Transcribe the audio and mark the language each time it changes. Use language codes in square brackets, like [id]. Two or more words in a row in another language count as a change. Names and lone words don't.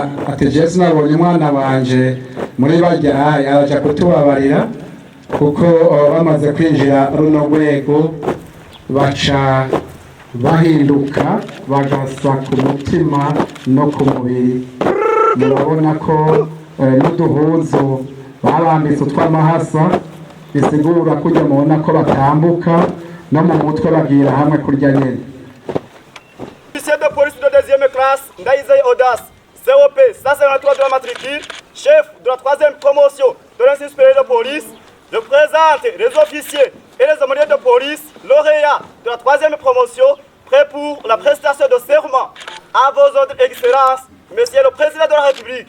[rn] ati Jesu nabonye umwana wanje muri barya yaje kutubabarira kuko bamaze kwinjira runo rwego baca bahinduka bagasa ku mutima no ku mubiri murabona ko n'uduhuzo babambitse utw'amahasa bisigura kujya mubona ko batambuka no mu mutwe bagira hamwe kurya nyene. [fr] Officier de police de deuxième classe, Ndaïzeye Audace, COP 153 de la matricule, chef de la 3e promotion de l'Institut supérieur de police, je présente les officiers et les aumôniers de police, lauréats de la 3e promotion, prêts pour la prestation de serment à vos ordres excellences, Monsieur le Président de la République.